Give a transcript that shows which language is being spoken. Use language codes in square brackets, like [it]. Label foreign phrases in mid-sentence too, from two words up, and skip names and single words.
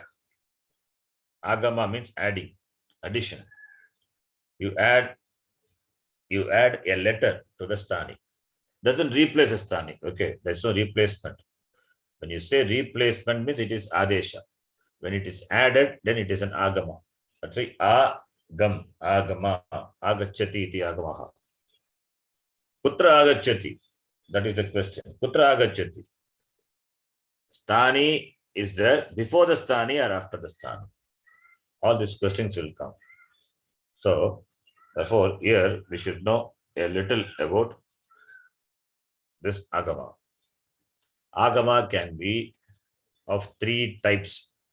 [en] Agama means adding, addition. You add a letter to the stani. Doesn't replace a stani. Okay, there's no replacement. When you say replacement means it is adesha. When it is added, then it is an agama. That's why [sa] agama, agacchati iti agamaha. Kutra agacchati? [en] That is the question. [sa] Kutra agacchati? [en] Stani is there before the stani or after the stani? All these questions will come. So, therefore, here we should know a little about this agama. Agama can be of three types.